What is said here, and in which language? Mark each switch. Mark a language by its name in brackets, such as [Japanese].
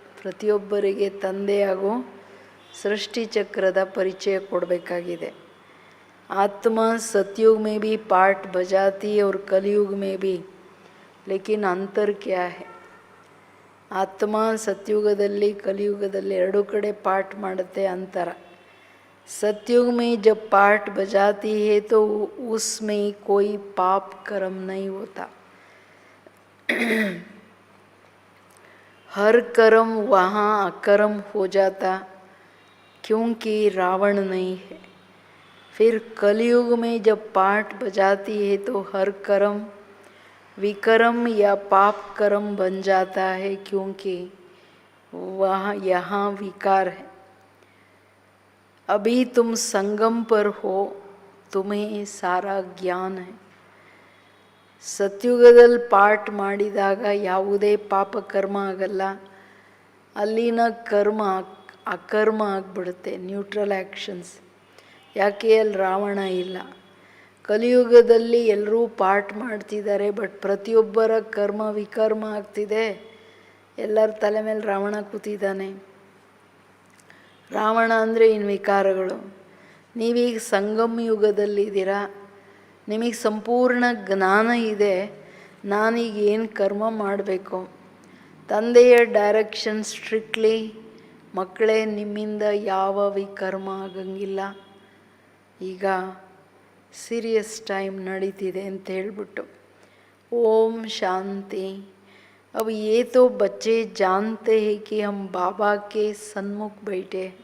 [Kannada] ಪ್ರತಿಯೊಬ್ಬರಿಗೆ ತಂದೆಯಾಗೂ ಸೃಷ್ಟಿ ಚಕ್ರದ ಪರಿಚಯ ಕೊಡಬೇಕಾಗಿದೆ. [Hindi] ಆತ್ಮ सतयुग में भी पार्ट बजाती है और कलयुग में भी, लेकिन अंतर क्या है? [Kannada] ಆತ್ಮ ಸತ್ಯುಗದಲ್ಲಿ ಕಲಿಯುಗದಲ್ಲಿ ಎರಡೂ ಕಡೆ ಪಾರ್ಟ್ ಮಾಡುತ್ತೆ. [Hindi] ಅಂತರ, सतयुग में जब पार्ट बजाती है तो उसमें कोई पाप कर्म नहीं होता. हर कर्म वहाँ अकर्म हो जाता क्योंकि रावण नहीं है. फिर कलयुग में जब पार्ट बजाती है तो हर कर्म विकर्म या पाप कर्म बन जाता है क्योंकि वहाँ यहाँ विकार है. अभी तुम संगम पर हो, तुम्हें सारा ज्ञान है. [Kannada] ಸತ್ಯುಗದಲ್ಲಿ ಪಾರ್ಟ್ ಮಾಡಿದಾಗ ಯಾವುದೇ ಪಾಪಕರ್ಮ ಆಗಲ್ಲ. ಅಲ್ಲಿನ ಕರ್ಮ ಅಕರ್ಮ ಆಗಿಬಿಡುತ್ತೆ, [English] Neutral actions. [Kannada] ಯಾಕೆ ಅಲ್ಲಿ ರಾವಣ ಇಲ್ಲ. ಕಲಿಯುಗದಲ್ಲಿ ಎಲ್ಲರೂ ಪಾರ್ಟ್ ಮಾಡ್ತಿದ್ದಾರೆ, ಬಟ್ ಪ್ರತಿಯೊಬ್ಬರ ಕರ್ಮ ವಿಕರ್ಮ ಆಗ್ತಿದೆ. ಎಲ್ಲರ ತಲೆ ಮೇಲೆ ರಾವಣ ಕೂತಿದ್ದಾನೆ. ರಾವಣ ಅಂದರೆ ಇನ್ನು ವಿಕಾರಗಳು. ನೀವೀಗ ಸಂಗಮ ಯುಗದಲ್ಲಿದ್ದೀರಾ, ನಿಮಗೆ ಸಂಪೂರ್ಣ ಜ್ಞಾನ ಇದೆ. ನಾನೀಗ ಏನು ಕರ್ಮ ಮಾಡಬೇಕು, ತಂದೆಯ ಡೈರೆಕ್ಷನ್ ಸ್ಟ್ರಿಕ್ಟ್ಲಿ. ಮಕ್ಕಳೇ, ನಿಮ್ಮಿಂದ ಯಾವ ವಿಕರ್ಮ ಆಗಂಗಿಲ್ಲ. ಈಗ ಸೀರಿಯಸ್ ಟೈಮ್ ನಡೀತಿದೆ ಅಂತ ಹೇಳ್ಬಿಟ್ಟು ಓಂ ಶಾಂತಿ. [Hindi] अब ये तो बच्चे जानते हैं कि हम बाबा के सन्मुख बैठे.